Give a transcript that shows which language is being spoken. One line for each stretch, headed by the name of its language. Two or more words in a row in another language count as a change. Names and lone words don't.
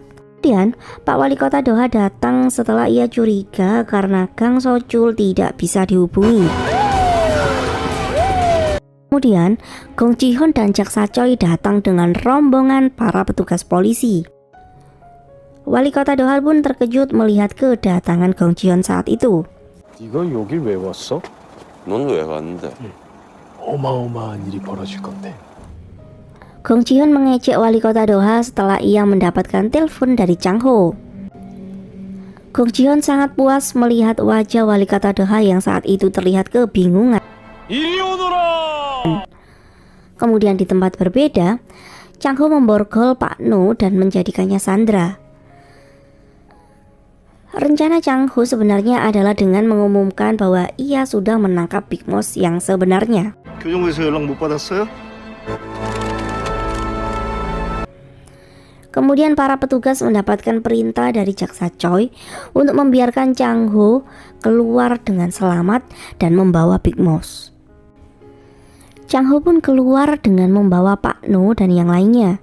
Indonesian: Kemudian Pak Wali Kota Doha datang setelah ia curiga karena Gang So-chul tidak bisa dihubungi. Kemudian Gong Ji-hoon dan Jaksa Choi datang dengan rombongan para petugas polisi. Wali Kota Doha pun terkejut melihat kedatangan Gong Ji-hoon saat itu.
Korean: 네가 여길 왜 왔어? 넌 왜 왔는데? 어마어마한 일이 벌어질 건데.
Indonesian: Gong Ji-hoon mengejek Wali Kota Doha setelah ia mendapatkan telepon dari Chang Ho. Gong Ji-hoon sangat puas melihat wajah Wali Kota Doha yang saat itu terlihat kebingungan.
Korean: 이리 오너라!
Indonesian: Kemudian di tempat berbeda, Chang Ho memborgol Pak Nu dan menjadikannya sandera. Rencana Chang Ho sebenarnya adalah dengan mengumumkan bahwa ia sudah menangkap Big Mouse yang sebenarnya.
Korean: 교정부에서 연락 못 받았어요?
Indonesian: Kemudian para petugas mendapatkan perintah dari Jaksa Choi untuk membiarkan Chang Ho keluar dengan selamat dan membawa Big Mouse. Chang Ho pun keluar dengan membawa Pak Nu dan yang lainnya.